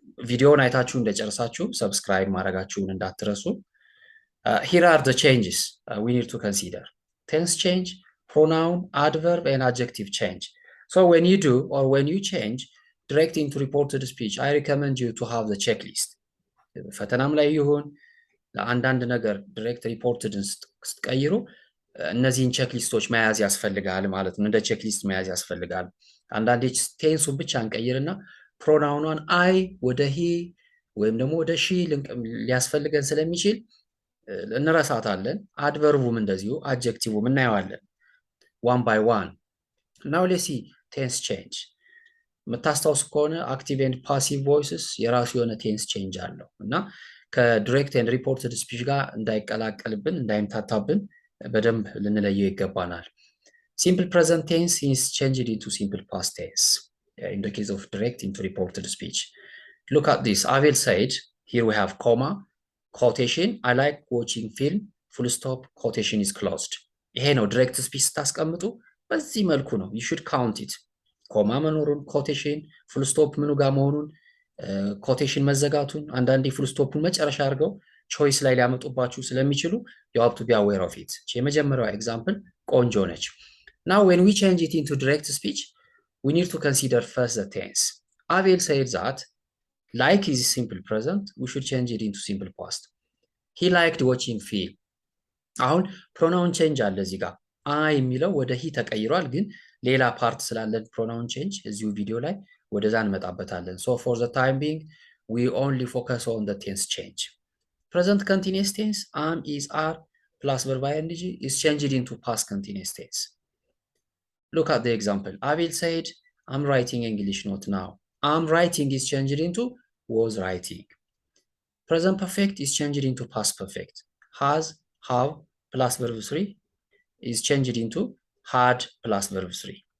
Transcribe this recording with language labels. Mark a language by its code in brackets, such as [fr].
[am] ቪዲዮውን አይታችሁ እንደጨረሳችሁ ሰብስክራይብ ማድረጋችሁን እንዳትረሱ። [en] Here are the changes we need to consider. Tense change, pronoun, adverb, and adjective change. So when you do or when you change direct into reported speech, I recommend you to have the checklist. [am] ፈተናም ላይ ይሁን ለአንዳንድ ነገር ዲሬክት ሪፖርትድን ስትቀይሩ እነዚህን ቼክሊስቶች መያዝ ያስፈልጋል ማለት ነው። እንደ ቼክሊስት መያዝ ያስፈልጋል። አንዳንዴ ቴንሱን ብቻ እንቀይርና ፕሮናውኗን አይ ወደ ሂ ወይም ደግሞ ወደ ሺ ሊያስፈልገን ስለሚችል እንረሳታለን። አድቨርቡም እንደዚሁ አድጀክቲቭም እናየዋለን ዋን ባይ ዋን። [en] ናው ሌትስ ሲ ቴንስ ቼንጅ። [am] የምታስታውሱ ከሆነ አክቲቭ ኤንድ ፓሲቭ ቮይስስ የራሱ የሆነ ቴንስ ቼንጅ አለው እና ከዲሬክት ኤንድ ሪፖርትድ ስፒች ጋር እንዳይቀላቀልብን እንዳይምታታብን በደንብ ልንለየው ይገባናል። ሲምፕል ፕሬዘንት ቴንስ [en] is changed into simple past tense in the case of direct into reported speech. Look at this. Abel said, here we have comma, quotation, I like watching film, full stop, quotation is closed. [am] ይሄ ነው direct speech ስታስቀምጡ በዚህ መልኩ ነው [en] you should count it. [am] ኮማ መኖሩን ኮቴሽን ፉል ስቶፕ ምኑ ጋር መሆኑን ኮቴሽን መዘጋቱን አንዳንዴ ፉል ስቶፑን መጨረሻ አድርገው ቾይስ ላይ ሊያመጡባችሁ ስለሚችሉ [en] you have to be aware of it. [am] የመጀመሪያው ኤግዛምፕል ቆንጆ ነች። [en] Now when we change it into direct speech, we need to consider first the tense. Abel said that like is simple present, we should change it into simple past. He liked watching film. [am] አሁን ፕሮናውን ቼንጅ አለ እዚህ ጋር አይ የሚለው ወደ ሂ ተቀይሯል፣ ግን ሌላ ፓርት ስላለን ፕሮናውን ቼንጅ እዚሁ ቪዲዮ ላይ ወደዛ እንመጣበታለን። [en] So for the time being we only focus on the tense change. Present continuous tense am is are plus verb ing is changed into past continuous tense. Look at the example. Abel said I'm writing English note now. I'm writing is changed into was writing. Present perfect is changed into past perfect. Has, have plus verb 3 is changed into had plus verb 3.